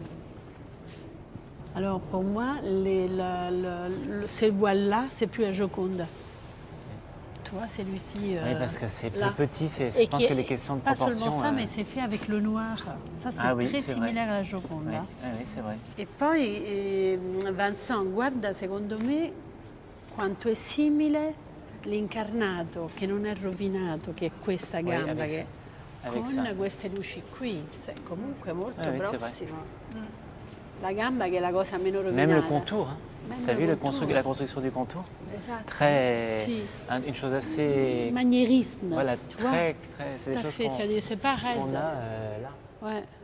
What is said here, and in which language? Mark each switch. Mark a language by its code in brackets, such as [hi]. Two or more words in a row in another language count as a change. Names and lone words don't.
[fr] Alors pour moi, ce voile-là, c'est plus la Joconde. Tu vois, celui-ci. Oui, parce que c'est plus petit, je pense que les questions de proportion... Pas seulement ça, mais c'est fait avec le noir. Ça, c'est très similaire à la Joconde. Oui, oui, c'est vrai. [it] E poi, Vincent, guarda, secondo me, quanto è simile l'incarnato, che non è rovinato, che è questa gamba, con queste luci qui. [fr] C'est [it] comunque molto prossimo. La gamba che è la cosa meno rovinata. [fr] Même le contour, hein. T'as vu la construction du contour? Esatto. Très, si. Une chose assez... Maniérisme. Voilà, tu vois, c'est des choses c'est pas raide. qu'on a là. Ouais.